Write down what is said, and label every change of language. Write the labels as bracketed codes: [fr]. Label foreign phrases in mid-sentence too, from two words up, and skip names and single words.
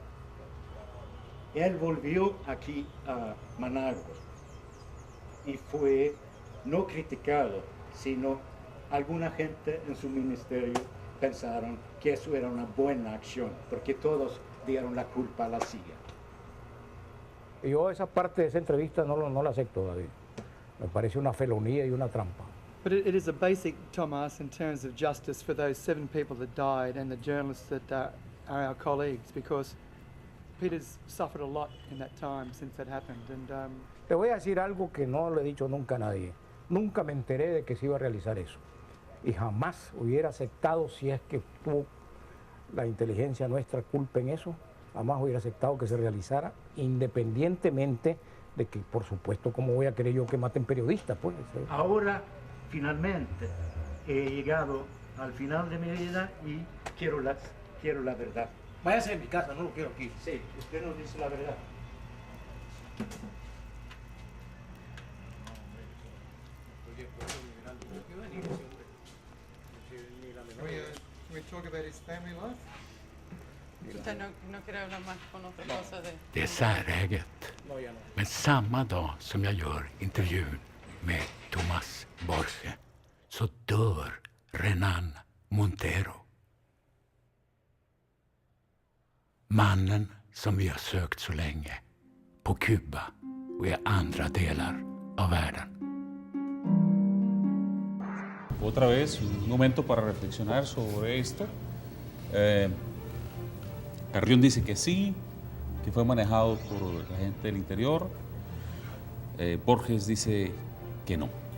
[es] Él volvió aquí a Managua y fue no criticado, sino alguna gente en su ministerio pensaron que eso era una buena acción, porque todos dieron la culpa a la CIA. Y yo esa parte de esa entrevista no la acepto, David. Me parece una felonía y una trampa. [en] But it is a basic, Thomas, in terms of justice for those 7 people that died and the journalists that are our colleagues, because Peter's suffered a lot in that time since that happened. And [es] Te voy a decir algo que no lo he dicho nunca a nadie. Nunca me enteré de que se iba a realizar eso. Y jamás hubiera aceptado, si es que tuvo la inteligencia nuestra culpa en eso, jamás hubiera aceptado que se realizara, independientemente de que, por supuesto, ¿cómo voy a querer yo que maten periodistas? Pues? Ahora, finalmente, he llegado al final de mi vida y quiero la verdad. Váyase de mi casa, no lo quiero aquí. Sí, usted nos dice la verdad. [en] Can we talk about his family life? [es] Usted no quiere hablar más con otra cosa de... [sv] Det är säreget. Men samma dag som jag gör intervjun med Tomás Borges så dör Renan Montero. Mannen som vi har sökt så länge på Kuba och i andra delar av världen. [es] Otra vez, un momento para reflexionar sobre esto. Carrión dice que sí, que fue manejado por la gente del interior. Borges dice que no.